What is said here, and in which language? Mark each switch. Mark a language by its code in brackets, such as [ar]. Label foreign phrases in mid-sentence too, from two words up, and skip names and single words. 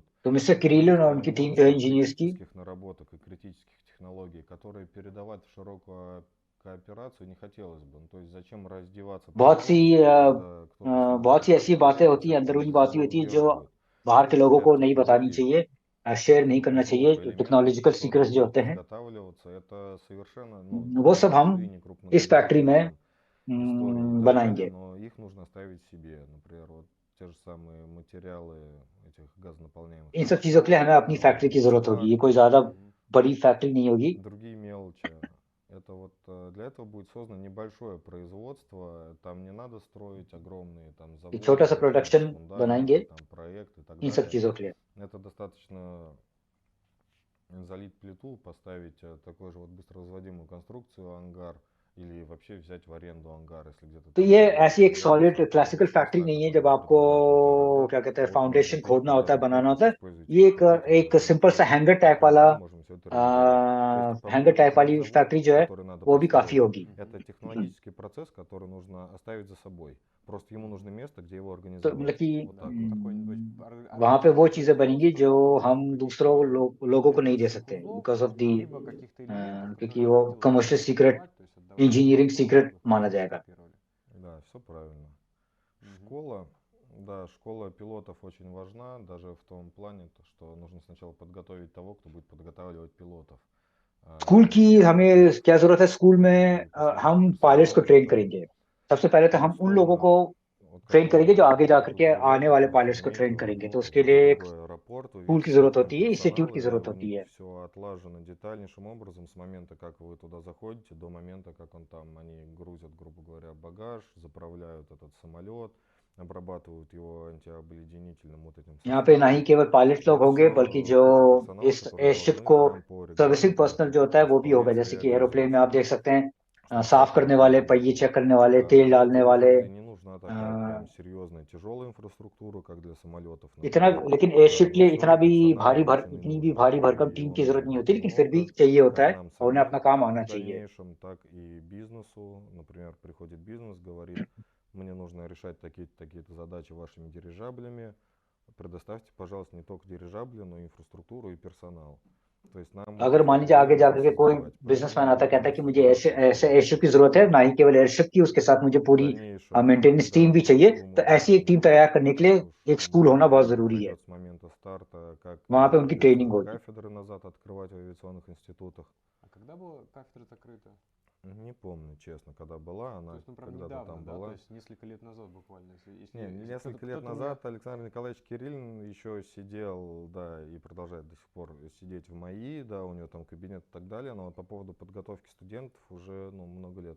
[hi] तो मिस्टर किरीलन और उनकी टीम जो है [ru] Множество [hi] इंजीनियर्स की, [ru] критических наработок и критических технологий, которые передавать в широкую кооперацию не хотелось бы. Ну, то есть зачем раздеваться [hi] बहुत सी [ru] подробности, когда кто-то [hi] बहुत सी ऐसी बातें [ru] снимает [hi] होती हैं, [ru] ролик, [hi] अंदरूनी [ru] все [hi] बातें होती है जो [ru] удерживают. [hi] बाहर के लोगों को [ru] Ряд [hi] नहीं बतानी [ru] технологий, [hi] चाहिए, शेयर नहीं करना चाहिए। [ru] блоков, элементов, [hi] टेक्नोलॉजिकल [ru] которые [hi] सीक्रेट्स जो [ru] будут [hi] होते हैं [ru] изготавливаться, это совершенно, [hi] वो [ru] для [hi] सब हम [ru] индустрии не [hi] इस फैक्ट्री में [ru] крупнозадачная история и так далее, [hi] बनाएंगे। [ru] но их нужно оставить себе. Например, вот те же самые материалы этих газонаполняемых [hi] इन सब चीज़ों के लिए हमें अपनी फैक्ट्री की ज़रूरत होगी। ये [ru] шлак, [hi] कोई ज़्यादा बड़ी फैक्ट्री नहीं होगी। [ru] другие мелочи. Это вот для этого будет создано небольшое производство. Там не надо строить огромные там [hi] एक [ru] заводы, [hi] छोटा सा [ru] строить [hi] प्रोडक्शन बनाएंगे [ru] фундаменты, там проекты и так [hi] इन सब [ru] далее. [hi] चीज़ों के लिए। [ru] Это достаточно залить плиту, поставить такую же вот быстровозводимую конструкцию, ангар, или вообще взять в аренду ангар, если где-то [hi] तो [ru] там [hi] ये [ru] рядом [hi] ऐसी एक सॉलिड [ru] появится [hi] क्लासिकल [ru] производство [hi] फैक्ट्री [ru] места, [hi] नहीं है [ru] которые [hi] जब आपको [ru] предоставляют вот этот ангар. [hi] क्या कहते हैं [ru] Вот можно [hi] फाउंडेशन [ru] тысячу [hi] खोदना होता है, [ru] квадратных [hi] बनाना [ru] метров, [hi] होता है। [ru] используйте [hi] ये [ru] их хотите, [hi] एक सिंपल सा [ru] и [en] hangar type [hi] वाला [ru] тогда можем все это реализовать. То есть, по [hi] हैंगर [ru] сути, [hi] टाइप [ru] сам [hi] वाली [ru] завод, [hi] फैक्ट्री जो है [ru] который надо [hi] वो भी काफी [ru] построить, [hi] होगी। [ru] это технологический процесс, который нужно оставить за собой. Просто ему нужно место, где его [hi] तो [ru] организовать. [hi] मतलब कि [ru] Вот так вот. [hi] वहां पे वो चीजें बनेंगी जो हम दूसरों लोगों को नहीं दे सकते [en] because of the, [ru] либо каких-то элементов, [hi] क्योंकि [ru] которые [hi] वो [ru] хотелось бы [en] commercial secret, [ru] реализовать, то есть отдавать [hi] इंजीनियरिंग [ru] школу, [hi] सीक्रेट [ru] чтобы [hi] माना [ru] хорошо [hi] जाएगा। [ru] скопировали. Да, все правильно. Школа, да, школа пилотов очень важна, даже в том плане, что нужно сначала подготовить того, кто будет подготавливать пилотов. [hi] स्कूल की हमें क्या जरूरत है? स्कूल में हम पायलट्स को ट्रेन करेंगे। सबसे पहले तो हम उन लोगों को [ru] Вот как [hi] ट्रेन करेंगे, जो आगे जा [ru] тут [hi] करके आने वाले [ru] возвращаясь [hi] पायलट्स को [ru] на [hi] ट्रेन [ru] Ичу, [hi] करेंगे, तो [ru] вот [hi] उसके लिए एक [ru] другой аэропорт, [hi] स्कूल की [ru] увеличили [hi] ज़रूरत [ru] там [hi] होती है, इंस्टीट्यूट [ru] персонал, [hi] की [ru] и да, [hi] ज़रूरत [ru] у [hi] होती [ru] них [hi] है। [ru] все отлажено детальнейшим образом с момента, как вы туда заходите, до момента, как он там, они грузят, грубо говоря, багаж, заправляют этот самолет, обрабатывают его антиобледенительным вот этим [hi] यहाँ पे ना [ru] составом. [hi] ही केवल पायलट [ru] И [hi] लोग [ru] это [hi] होंगे, बल्कि [ru] все [hi] जो [ru] куча персонала, [hi] इस [ru] которые [hi] एयरशिप [ru] должны [hi] को [ru] прям по [hi] सर्विसिंग [ru] регламенту [hi] पर्सनल जो होता है वो भी होगा, [ru] исполнять [hi] जैसे [ru] все [hi] कि एरोप्लेन में आप [ru] обязательства. [hi] देख सकते हैं [ru] Что [hi] साफ [ru] всякие [hi] करने वाले, [ru] условия [hi] पहिए [ru] будут. [hi] चेक करने वाले, [ru] Да, [hi] तेल [ru] но [hi] डालने [ru] это [hi] वाले। [ru] уже не нужна такая अ, прям серьезная тяжелая инфраструктура, как для самолетов, [hi] इतना, [ru] например. [hi] लेकिन एयरशिप के [ru] Но [hi] लिए [ru] все [hi] इतना [ru] же [hi] भी [ru] персонал [hi] भारी भर [ru] обученный [hi] इतनी भी [ru] нужен, [hi] भारी भरकम [ru] и [hi] टीम [ru] его [hi] की जरूरत [ru] нужно [hi] नहीं [ru] будет [hi] होती, लेकिन फिर भी [ru] много, [hi] चाहिए होता [ru] как [hi] है [ru] нам [hi] और उन्हें [ru] самим [hi] अपना काम आना [ru] в [hi] चाहिए। [ru] дальнейшем, так и бизнесу. Например, приходит бизнес, говорит, мне нужно решать такие-то, такие-то задачи вашими дирижаблями. Предоставьте, пожалуйста, не только дирижабли, но и инфраструктуру и персонал. То есть нам [hi] अगर [ru] эти [hi] मान लीजिए आगे [ru] проблемы [hi] जाकर [ru] не [hi] के कोई [ru] создавать. [hi] बिजनेसमैन [ru] Поэтому [hi] आता कहता है [ru] будем [hi] कि मुझे ऐसे [ru] стараться, [hi] ऐसे [ru] что [hi] एयरशिप की जरूरत है, ना ही केवल एयरशिप की, उसके साथ मुझे [ru] в [hi] पूरी [ru] дальнейшем, [en] maintenance team [ru] когда [hi] भी चाहिए। तो [ru] думаю, [hi] ऐसी एक टीम तैयार करने के लिए एक स्कूल होना बहुत जरूरी है, [ru] пройдет с момента старта, как [hi] वहां पे उनकी ट्रेनिंग [ru] авиационные [hi] होगी। [ru] кафедры назад открывать в авиационных институтах. А когда была кафедра закрыта? Не помню, честно, когда была, То она есть, ну, прям когда-то недавно, там да? То была. есть несколько лет назад буквально. Не, Если несколько лет кто-то назад Александр Николаевич Кириллин еще сидел, да, и продолжает до сих пор сидеть в МАИ, да, у него там кабинет и так далее, но вот по поводу подготовки студентов уже, ну, много лет